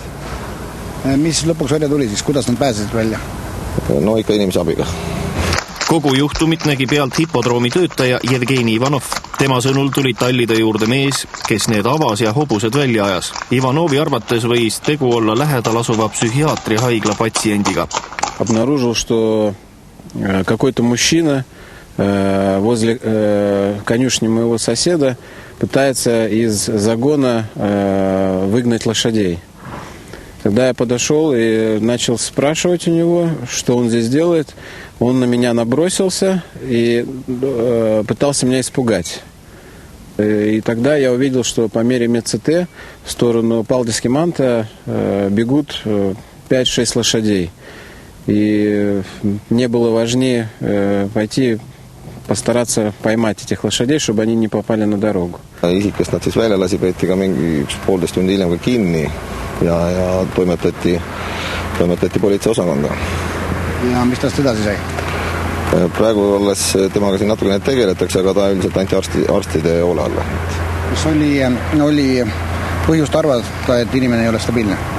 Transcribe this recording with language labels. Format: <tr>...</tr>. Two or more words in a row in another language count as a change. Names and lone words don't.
<et>Mis lõpuks välja tuli siis, kuidas nad pääsesid välja? No ikka inimese abiga. Kogu juhtumit nägi pealt hipodroomi töötaja Jevgeni Ivanov. Tema sõnul tuli tallide juurde mees, kes need avas ja hobused välja ajas. Ivanovi arvates võis tegu olla lähedal asuva psühhiaatri haigla patsiendiga.</et> <ru>Обнаружил, что какой-то мужчина возле конюшни моего соседа пытается из загона выгнать лошадей. Когда я подошел и начал спрашивать у него, что он здесь делает, он на меня набросился и пытался меня испугать. И тогда я увидел, что по мере МЦТ в сторону Палдиски-Манта бегут 5-6 лошадей. И мне было важнее пойти постараться поймать этих лошадей, чтобы они не попали на дорогу.</ru> <et>Isik, kes nad siis välja lasi, peeti ka mingi 1,5 tundi hiljem ka kinni ja toimetati politseiosakonda. Ja mis tast edasi sai? Praegu olles temaga siin natukene tegeletakse, aga ta üldiselt anti arstide hoole alla. Kas oli põhjust arvata, et inimene ei ole stabiilne?</et>